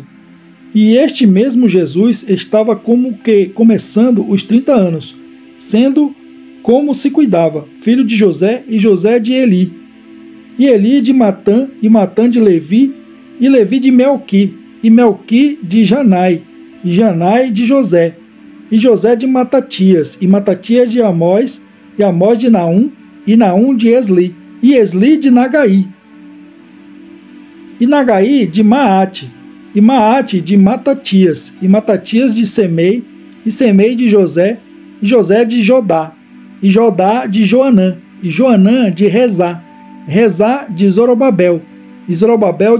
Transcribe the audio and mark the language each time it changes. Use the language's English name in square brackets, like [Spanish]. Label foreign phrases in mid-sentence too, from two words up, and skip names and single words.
[Portuguese] E este mesmo Jesus estava como que começando os 30 anos, sendo como se cuidava, filho de José e José de Eli. E Eli de Matã, e Matã de Levi, e Levi de Melqui, e Melqui de Janai, e Janai de José, e José de Matatias, e Matatias de Amós, e Amós de Naum, e Naum de Esli, e Esli de Nagai, e Nagai de Maate, e Maate de Matatias, e Matatias de Semei, e Semei de José, e José de Jodá, e Jodá de Joanã, e Joanã de Rezá, Rezá de Zorobabel, e Zorobabel